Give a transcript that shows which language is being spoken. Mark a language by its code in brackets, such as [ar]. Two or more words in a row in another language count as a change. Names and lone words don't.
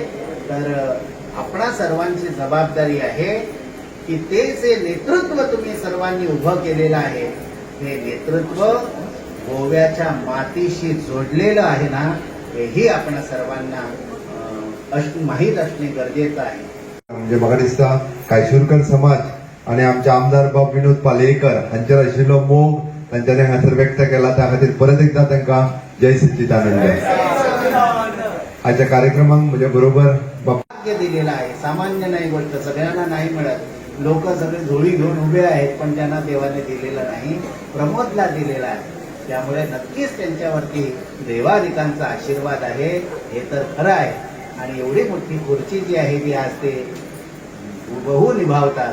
[mr] तर आपणा सर्वांची जबाबदारी आहे की ते जे नेतृत्व तुम्ही सर्वांनी उभं केलेलं आहे, हे नेतृत्व गोव्याच्या मातीशी जोडलेलं आहे ना, हेही आपण सर्वांना माहीत असणे गरजेचं आहे. [kok] म्हणजे म्हाका दिसता कायशूरकर समाज आणि आमचे आमदार बाब विनोद पालयेकर हांचेर आशिल्लो मोग तांच्यांनी हांगासर व्यक्त केला त्या खातीर परत एकदा तांकां जय सच्चिदानंद. आजच्या कार्यक्रमाक म्हज्या बरोबर [mr] भाग्य दिलेलं आहे. सामान्य नाही गोष्ट, सगळ्यांना नाही मिळत. लोक सगळे झोळी घेऊन उभे आहेत पण त्यांना देवाने दिलेलं नाही, प्रमोदला दिलेला आहे. त्यामुळे नक्कीच त्यांच्यावरती देवाधिकांचा आशीर्वाद आहे, हे तर खरं आहे. आणि एवढी मोठी खुर्ची जी आहे ती आज ते हुबहू निभावतात.